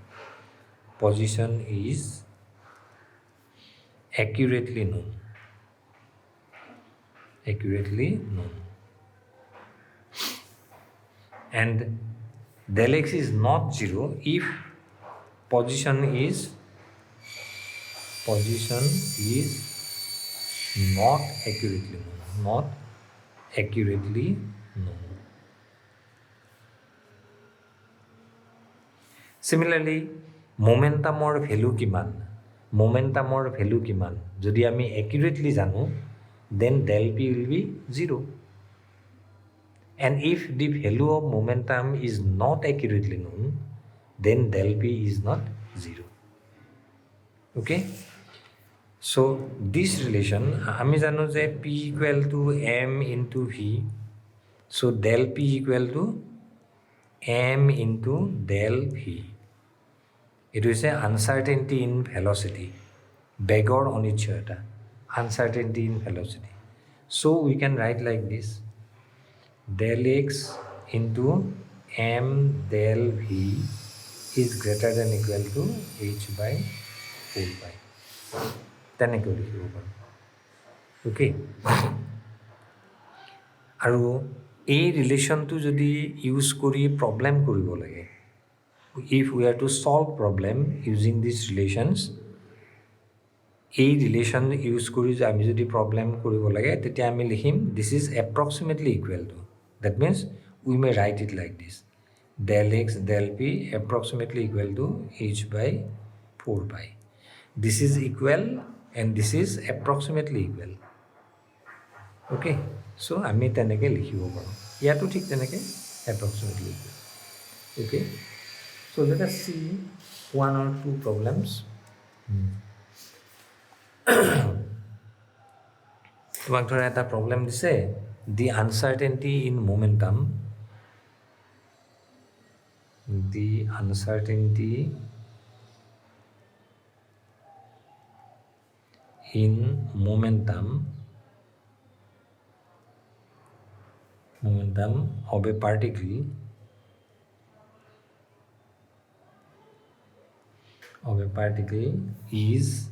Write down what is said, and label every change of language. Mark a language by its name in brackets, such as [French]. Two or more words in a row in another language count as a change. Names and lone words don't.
[English] And del x is not 0 if position is not accurately known. Similarly, momentum value [Assamese] কিমান যদি আমি একিউৰেটলি জানো, [English] then del p will be 0. And if the value of momentum is not accurately known, then del p is not 0. Okay? So this relation, [Assamese] আমি জানো যে [English] p equal to m into v. So del p equal to m into del v. It is a uncertainty in velocity. [Assamese] বেগৰ অনিশ্চয়তা, [English] uncertainty in velocity. So we can write like this: del x into m del v is greater than equal to h by 4 pi. [Assamese] তেনেকৈ লিখিব পাৰোঁ। অ'কে, আৰু এই ৰিলেশ্যনটো যদি ইউজ কৰি প্ৰব্লেম কৰিব লাগে, [English] if we are to solve problem using these relations, [Assamese] এই ৰিলেশ্যন ইউজ কৰি আমি যদি প্ৰব্লেম কৰিব লাগে তেতিয়া আমি লিখিম [English] this is approximately equal to, that means we may write it like this, del x del p approximately equal to h by 4 pi. This is equal and this is approximately equal. Okay, so [Assamese] আমি তেনেকৈ লিখিব পাৰোঁ, ইয়াতো ঠিক তেনেকৈ [English] approximately equal. Okay, so let us see one or two problems. [Assamese] তোমাক ধৰা এটা প্ৰব্লেম দিছে, [English] the uncertainty in momentum of a particle is